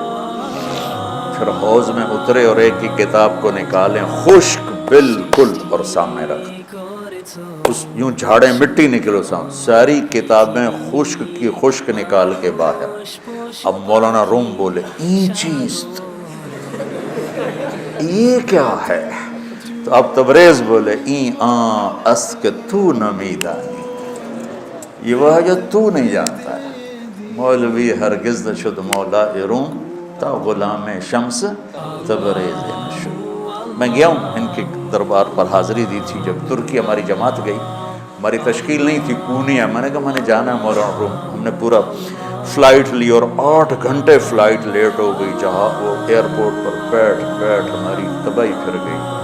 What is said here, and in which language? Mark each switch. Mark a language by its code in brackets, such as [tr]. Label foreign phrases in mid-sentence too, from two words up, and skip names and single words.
[ur] پھر حوض میں اترے اور ایک کی کتاب کو نکالیں، خشک بالکل، اور سامنے رکھ. اس یوں جھاڑیں مٹی نکلو سامنے، ساری کتابیں خشک کی خشک نکال کے باہر. اب مولانا روم بولے [fa] این چیز، [ur] یہ کیا ہے؟ تو اب تبریز بولے [fa] این آن است کہ تو نمیدانی، [ur] یہ وہ ہے جو تو نہیں جانتا ہے. [fa] مولوی ہرگز نشد مولا روم تا غلام شمس تبریز نشد. [ur] میں گیا ہوں ان کے دربار پر، حاضری دی تھی جب ترکی ہماری جماعت گئی. ہماری تشکیل نہیں تھی، پونیا. میں نے کہا میں نے جانا ہے مولانا روم. ہم نے پورا فلائٹ لی اور 8 گھنٹے فلائٹ لیٹ ہو گئی. جہاں وہ ایئرپورٹ پر بیٹھ ہماری تباہی پھر گئی.